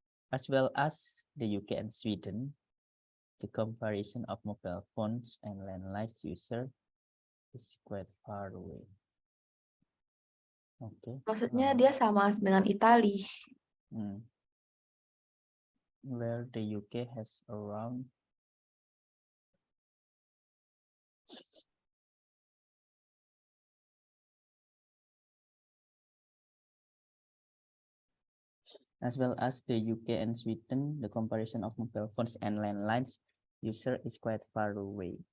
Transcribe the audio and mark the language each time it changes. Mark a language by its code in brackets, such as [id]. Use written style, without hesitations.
[en] As well as the UK and Sweden, the comparison of mobile phones and landline user is quite far away. Oke. [id] Maksudnya dia sama dengan Italia. [en] Where the UK has around as well as the UK and Sweden, the comparison of mobile phones and landlines user is quite far away.